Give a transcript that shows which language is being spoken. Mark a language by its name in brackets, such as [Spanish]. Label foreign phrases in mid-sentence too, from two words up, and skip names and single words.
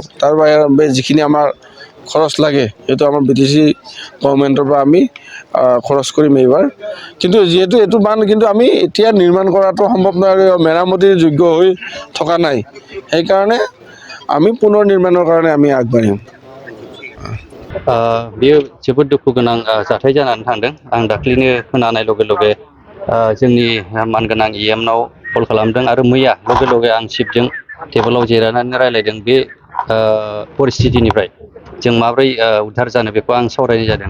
[Assamese] তাৰ বাবে যিখিনি আমাৰ খৰচ লাগে সেইটো আমাৰ BTC গভৰ্ণমেণ্টৰ পৰা আমি খৰচ কৰিম এইবাৰ। কিন্তু যিহেতু এইটো বান কিন্তু আমি এতিয়া নিৰ্মাণ কৰাটো সম্ভৱ নহয়, মেৰামতিৰ যোগ্য হৈ থকা নাই। সেইকাৰণে আমি পুনৰ নিৰ্মাণৰ কাৰণে আমি আগবাঢ়িম। [Bodo] बेयो जोबोद दुखु गोनां जाथाय जानानै थांदों। आं दाख्लैनो खोनानाय लगे लगे जोंनि मानगोनां EMनाव कल खालामदों आरो मैया लगे लगे आं चिफजों टेबोलाव जिरायनानै रायलायदों। बे परिस्थितिनिफ्राय जों माब्रै उद्धार जानो बेखौ आं सावरायनाय जादों।